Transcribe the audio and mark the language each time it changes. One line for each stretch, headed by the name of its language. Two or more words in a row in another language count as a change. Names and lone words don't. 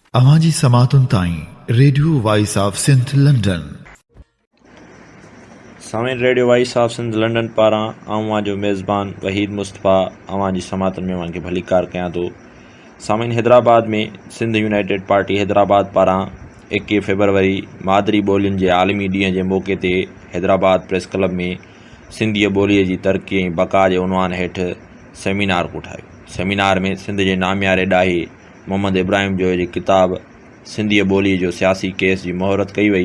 Sindhi: अवाजी समातुन ताई रेडियो वॉइस ऑफ सिंध लंडन। सामिन रेडियो वॉइस ऑफ सिंध लंडन पारां आऊं जो मेज़बान वहीद मुस्तफ़ा अवाजी समातन में वहाँ भली कार कयां थो। सामिन हैदराबाद में सिंध यूनाइटेड पार्टी हैदराबाद पारां 21 फरवरी मादरी ॿोलियुनि जे आलमी ॾींहं जे मौक़े ते हैदराबाद प्रेस क्लब में सिंधी ॿोलीअ जी तरक़ी ऐं बक़ा जे उनवान हेठि सेमिनार कोठायो। सेमिनार में सिंध जे नामियारे ॾाहे मोहम्मद इब्राहिम जो जी किताब सिंधी ॿोलीअ जो सियासी केस जी मुहरत कई वई।